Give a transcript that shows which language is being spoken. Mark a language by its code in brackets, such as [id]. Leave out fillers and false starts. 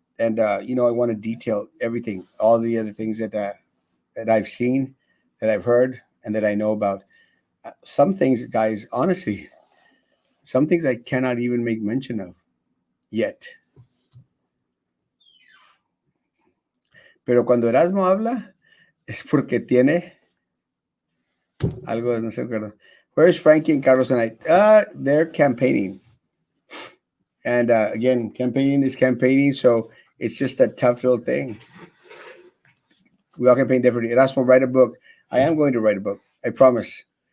[en] And I want to detail everything, all the other things that I've seen, that I've heard, and that I know about. Some things, guys, honestly, some things I cannot even make mention of yet. [es] Pero cuando Erasmo habla, es porque tiene algo, no sé acuerdo. [en] Where is Frankie and Carlos tonight? They're campaigning. And again, campaigning is campaigning, so it's just a tough little thing. We all campaign differently. Erasmo, write a book. I am going to write a book. I promise.